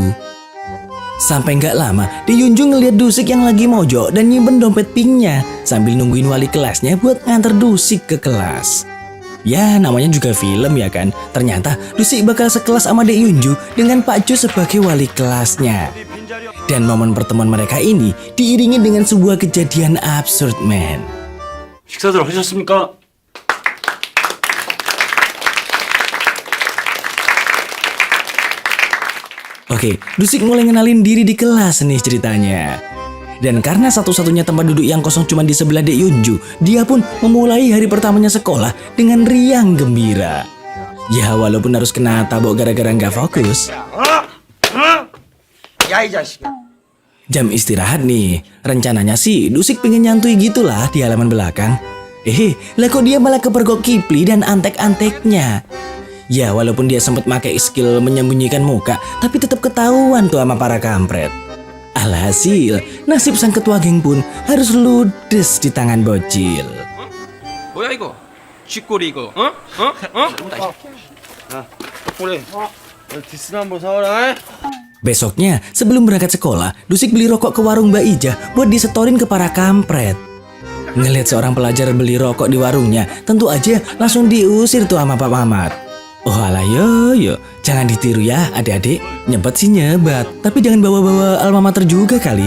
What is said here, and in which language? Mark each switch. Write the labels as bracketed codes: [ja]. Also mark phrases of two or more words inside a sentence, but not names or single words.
[id] Sampai nggak lama, Dek Yunju ngeliat Dusik yang lagi mojok dan nyimpen dompet pinknya sambil nungguin wali kelasnya buat nganter Dusik ke kelas. Ya namanya juga film ya kan. Ternyata Dusik bakal sekelas sama Dek Yunju dengan Pak Ju sebagai wali kelasnya. Dan momen pertemuan mereka ini diiringi dengan sebuah kejadian absurd man. [ko] 식사들 하셨습니까? [id] Oke, Dusik mulai ngenalin diri di kelas nih ceritanya. Dan karena satu-satunya tempat duduk yang kosong cuma di sebelah Dek Yunju, dia pun memulai hari pertamanya sekolah dengan riang gembira. Ya walaupun harus kena tabok gara-gara nggak fokus. [ko] 야 이 자식아. [id] Jam istirahat nih, rencananya sih Dusik pengen nyantui gitulah di halaman belakang. Lah kok dia malah kepergok Kipli dan antek-anteknya. Ya walaupun dia sempat pakai skill menyembunyikan muka, tapi tetap ketahuan tuh sama para kampret. Alhasil, nasib sang ketua geng pun harus ludes di tangan bocil. [ko] 뭐야 이거? 쥐꼬리 이거? 그래. 디스 한번 사와라. [id] Besoknya, sebelum berangkat sekolah, Dusik beli rokok ke warung Mbak Ija buat disetorin ke para kampret. Ngelihat seorang pelajar beli rokok di warungnya, tentu aja langsung diusir tuh sama Pak Mamat. Oh alah yo, jangan ditiru ya adik-adik, nyebat sih nyebat, tapi jangan bawa-bawa [la] alma mater [id] juga kali.